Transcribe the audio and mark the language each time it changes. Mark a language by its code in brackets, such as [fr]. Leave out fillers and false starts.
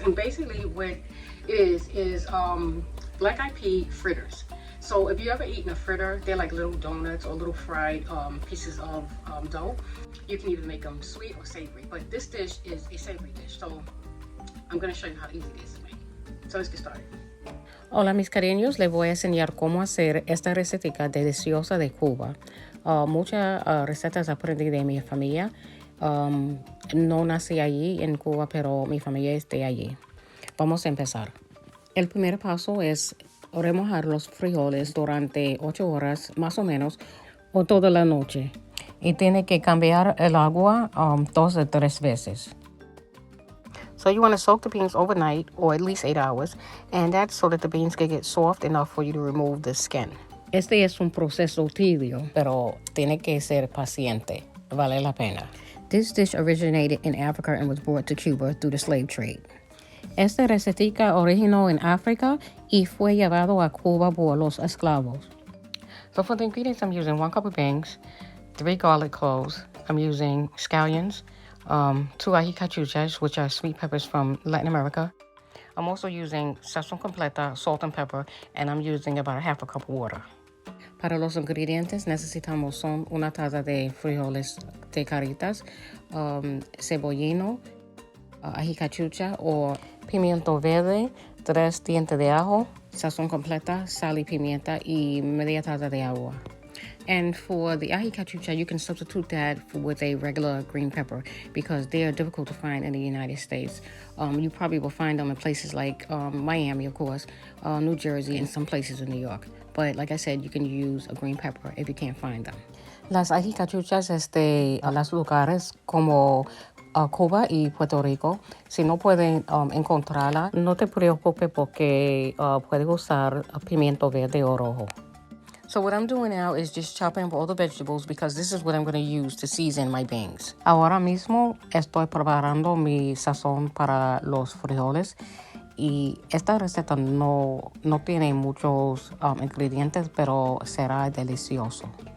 [en] And basically what it is black-eyed pea fritters. So if you ever eaten a fritter, they're like little donuts or little fried pieces of dough. You can either make them sweet or savory, but this dish is a savory dish. So I'm going to show you how easy it is to make. So let's get started. [es] Hola mis cariños, les voy a enseñar cómo hacer esta receta deliciosa de Cuba. Muchas recetas aprendí de mi familia. No nací allí en Cuba, pero mi familia es de allí. Vamos a empezar. El primer paso es remojar los frijoles durante 8 horas más o menos o toda la noche. Y tiene que cambiar el agua 2 o 3 veces. [en] So you want to soak the beans overnight or at least 8 hours, and that's so that the beans can get soft enough for you to remove the skin. [es] Este es un proceso tibio, pero tiene que ser paciente. Vale la pena. [en] This dish originated in Africa and was brought to Cuba through the slave trade. [es] Esta receta originó en África y fue llevado a Cuba por los esclavos. [en] So for the ingredients, I'm using 1 cup of beans, 3 garlic cloves. I'm using scallions, 2 ají cachuchas, which are sweet peppers from Latin America. I'm also using sazón completa, salt and pepper, and I'm using about 1/2 cup of water. [es] Para los ingredientes necesitamos son una taza de frijoles de caritas, cebollino, ají cachucha o pimiento verde, 3 dientes de ajo, sazón completa, sal y pimienta y media taza de agua. [en] And for the ají cachucha, you can substitute that with a regular green pepper because they are difficult to find in the United States. You probably will find them in places like Miami, of course, New Jersey, and some places in New York. But like I said, you can use a green pepper if you can't find them. [es] Las ají cachuchas las lugares como Cuba y Puerto Rico. Si no pueden encontrarla, no te preocupes porque puedes usar pimiento verde o rojo. [en] So what I'm doing now is just chopping up all the vegetables because this is what I'm going to use to season my beans. [es] Ahora mismo estoy preparando mi sazón para los frijoles y esta receta no tiene muchos ingredientes, pero será delicioso.